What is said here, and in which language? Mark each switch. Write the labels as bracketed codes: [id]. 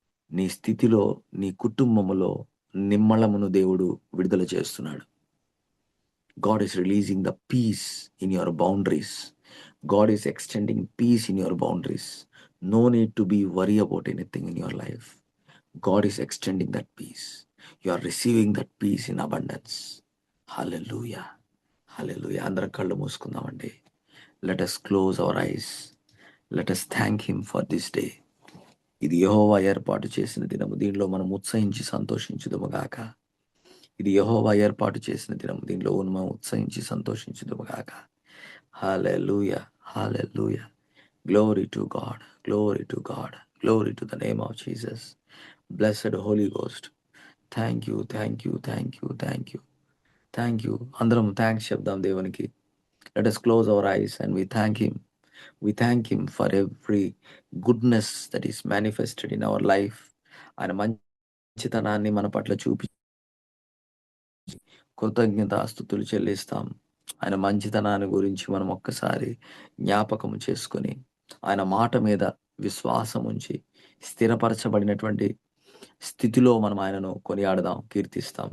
[te] నీ స్థితిలో నీ కుటుంబములో నిమ్మళమును దేవుడు విడుదల చేస్తున్నాడు. [en] God is releasing the peace in your boundaries. God is extending peace in your boundaries. No need to be worry about anything in your life. God is extending that peace. You are receiving that peace in abundance. [te] Hallelujah. Hallelujah. అందరం కళ్ళు మూసుకుందామండి. [en] Let us close our eyes. Let us thank him for this day. [te] ఇది యెహోవా ఏర్పాటు చేసిన దినము. దీనిలో మనం ఉత్సహించి సంతోషించుదుము గాక. ఇది యెహోవా ఏర్పాటు చేసిన దినము. దీనిలో మనం ఉత్సహించి సంతోషించుదుము గాక. హల్లెలూయా! హల్లెలూయా! [en] Glory to God. Glory to God. Glory to the name of Jesus. Blessed Holy Ghost. Thank you. Thank you. Thank you. Thank you. Thank you. [te] అందరం థాంక్స్ చెప్దాం దేవునికి. [en] Let us close our eyes and we thank him. We thank him for every goodness that is manifested in our life. [te] ఆయన మంచితనాన్ని మన పట్ల చూపి కృతజ్ఞతాస్తుతులు చెల్లిస్తాం. ఆయన మంచితనాన్ని గురించి మనం ఒక్కసారి జ్ఞాపకం చేసుకొని, ఆయన మాట మీద విశ్వాసం ఉంచి, స్థిరపరచబడినటువంటి స్థితిలో మనం ఆయనను కొనియాడదాం, కీర్తిస్తాం.